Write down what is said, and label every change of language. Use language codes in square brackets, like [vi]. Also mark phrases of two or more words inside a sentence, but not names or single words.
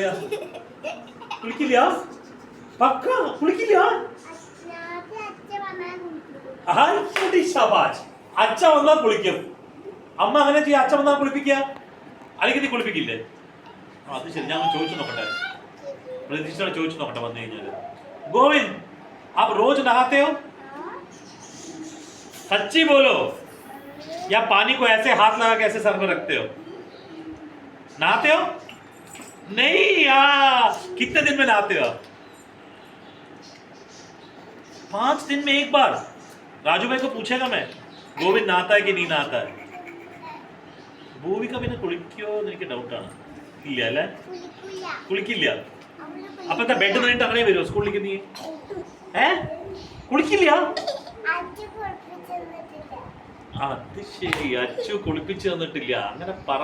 [ml] കുളിക്കില്ല? പക്ക കുളിക്കില്ല? അച്ഛ വന്നാ കുളിക്കും. അമ്മ അങ്ങനെ ചെയ്യാ. അച്ഛൻ വന്നാ കുളിപ്പിക്കുക? അല്ലെങ്കിൽ നീ കുളിപ്പിക്കില്ലേ? അത് ശരി. ഞാൻ ചോദിച്ചു നോക്കട്ടെ. പ്രതീക്ഷയോടെ ചോദിച്ചു നോക്കട്ടെ വന്നു കഴിഞ്ഞാല്. [hi] गोविंद आप रोज नहाते हो? सच्ची बोलो या पानी को ऐसे हाथ लगा के ऐसे सर में रखते हो? नहाते हो? नहीं यार. कितने दिन में नहाते हो? 5 दिन में एक बार. राजू भाई को पूछेगा मैं गोविंद नहाता है कि नहीं नहाता है. [ml] ഭൂവിക പിന്നെ കുളിക്കോ എന്ന് എനിക്ക് ഡൗട്ടാണ്. ഇല്ല അല്ലേ? കുളിക്കില്ല. അപ്പൊ എന്താ ബെഡ് നിന്നിട്ട് അങ്ങനെ വരുമോ സ്കൂളിലേക്ക്? നീ കുളിക്കില്ല? അത് ശരി. അച്ചു കുളിപ്പിച്ചു തന്നിട്ടില്ല അങ്ങനെ പറ.